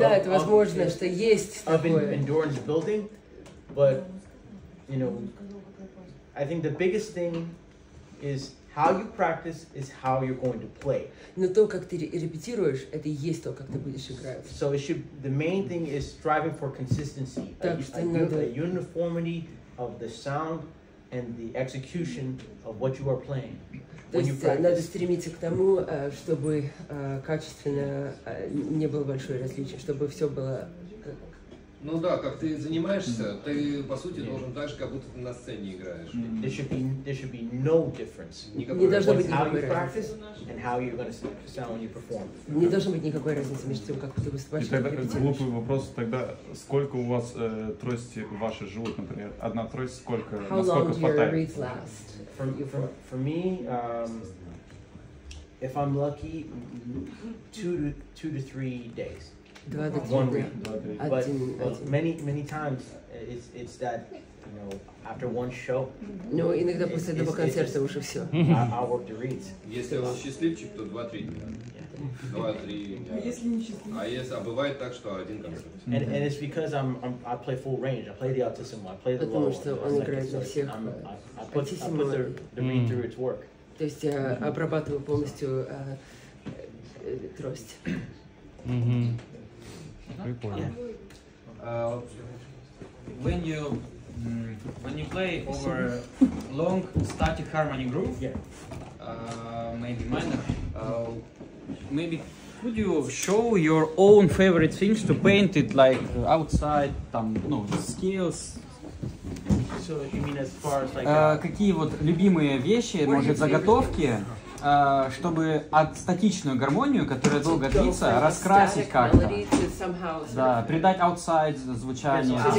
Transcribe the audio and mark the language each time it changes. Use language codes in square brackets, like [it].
[ru] Да, это возможно, что есть такое. [en] Endurance building, but I think the biggest thing is how you practice is how you're going to play. [ru] Но то, как ты репетируешь, это и есть то, как ты будешь играть. [en] So the main thing is striving for consistency, a uniformity of the sound and the execution of what you are playing. [ru] То есть надо стремиться к тому, чтобы качественно не было большое различие, чтобы все было. Ну да, как ты занимаешься, ты по сути должен так же, как будто ты на сцене играешь. [en] There should be no difference. [ru] Не должно быть [en] how [ru] никакой [en] you [ru] разницы. [en] practice and how you're going to sound when you perform. [ru] Не должно быть никакой разницы между тем, как ты выступаешь и как репетируешь. Глупый вопрос тогда, сколько у вас трости ваши живут, например, одна трость, сколько, насколько хватает? [en] For me, if I'm lucky, 2 to 3 days. [ru] 2 до 3 дня. [en] But many times it's that after one show. [ru] Ну иногда после одного концерта уже все. [en] I'll work the reeds. [ru] Если он счастливчик, то 2-3 дня. 2-3. А бывает так, что один концерт. [en] And it's because I play full range. I play the altissimo. I play the low. [ru] Потому что он играет на всех. [en] I put the reed through its work. [ru] То есть я обрабатываю полностью трость. Прикольно. [en] When you play over long static harmony groove, maybe minor, maybe could you show your own favorite things to paint it, like outside, там, skills? So you mean as far as like [ru] какие вот любимые вещи, может заготовки, чтобы статичную гармонию, которая долго длится, раскрасить как-то. Да, придать outside звучание.